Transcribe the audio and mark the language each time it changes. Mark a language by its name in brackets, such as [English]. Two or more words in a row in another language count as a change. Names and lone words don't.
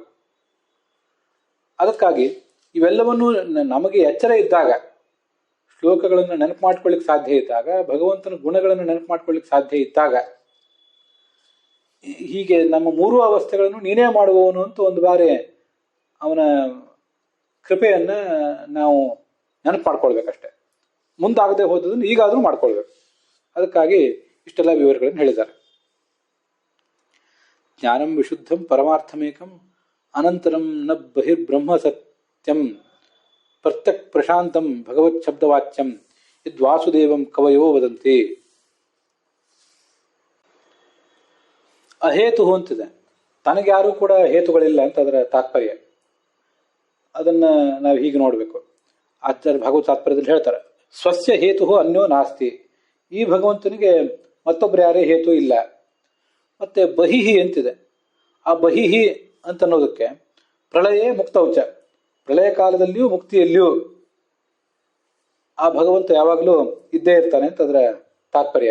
[Kannada] ಅದಕ್ಕಾಗಿ ಇವೆಲ್ಲವನ್ನೂ ನಮಗೆ ಎಚ್ಚರ ಇದ್ದಾಗ, ಶ್ಲೋಕಗಳನ್ನು ನೆನಪು ಮಾಡ್ಕೊಳ್ಳಿಕ್ಕೆ ಸಾಧ್ಯ ಇದ್ದಾಗ, ಭಗವಂತನ ಗುಣಗಳನ್ನು ನೆನಪು ಮಾಡ್ಕೊಳ್ಳಿಕ್ಕೆ ಸಾಧ್ಯ ಇದ್ದಾಗ, ಹೀಗೆ ನಮ್ಮ 3 ಅವಸ್ಥೆಗಳನ್ನು ನೀನೇ ಮಾಡುವವನು ಅಂತ ಒಂದು ಬಾರಿ ಅವನ ಕೃಪೆಯನ್ನ ನಾವು ನೆನಪು ಮಾಡ್ಕೊಳ್ಬೇಕಷ್ಟೆ. ಮುಂದಾಗದೆ ಹೋದದನ್ನು ಈಗಾದರೂ ಮಾಡ್ಕೊಳ್ಬೇಕು. ಅದಕ್ಕಾಗಿ ಇಷ್ಟೆಲ್ಲ ವಿವರಗಳನ್ನು ಹೇಳಿದ್ದಾರೆ. [Sanskrit] ಜ್ಞಾನಂ ವಿಶುದ್ಧಂ ಪರಮಾರ್ಥಮೇಕಂ ಅನಂತರಂ ನ ಬಹಿರ್ಬ್ರಹ್ಮ ಸತ್ಯಂ ಪ್ರತ್ಯಕ್ ಪ್ರಶಾಂತಂ ಭಗವತ್ ಶಬ್ದವಾಚ್ಯಂ ಯದ್ವಾಸುದೇವಂ ಕವಯೋ ವದಂತಿ. [Kannada] ಅಹೇತು ಅಂತಿದೆ, ತನಗೆ ಯಾರೂ ಕೂಡ ಹೇತುಗಳಿಲ್ಲ ಅಂತ ಅದರ ತಾತ್ಪರ್ಯ. ಅದನ್ನ ನಾವು ಹೀಗೆ ನೋಡಬೇಕು. ಆಚಾರ್ಯ ಭಾಗವತ ತಾತ್ಪರ್ಯದಲ್ಲಿ ಹೇಳ್ತಾರೆ, [Sanskrit] ಸ್ವಸ್ಯ ಹೇತು ಅನ್ಯೋ ನಾಸ್ತಿ. [Kannada] ಈ ಭಗವಂತನಿಗೆ ಮತ್ತೊಬ್ಬರು ಯಾರೇ ಹೇತು ಇಲ್ಲ. ಮತ್ತೆ ಬಹಿಹಿ ಅಂತಿದೆ. ಆ ಬಹಿಹಿ ಅಂತ ಅನ್ನೋದಕ್ಕೆ [Sanskrit] ಪ್ರಳಯೇ ಮುಕ್ತೌಚ, [Kannada] ಪ್ರಳಯ ಕಾಲದಲ್ಲಿಯೂ ಮುಕ್ತಿಯಲ್ಲಿಯೂ ಆ ಭಗವಂತ ಯಾವಾಗಲೂ ಇದ್ದೇ ಇರ್ತಾನೆ ಅಂತ ಅದರ ತಾತ್ಪರ್ಯ.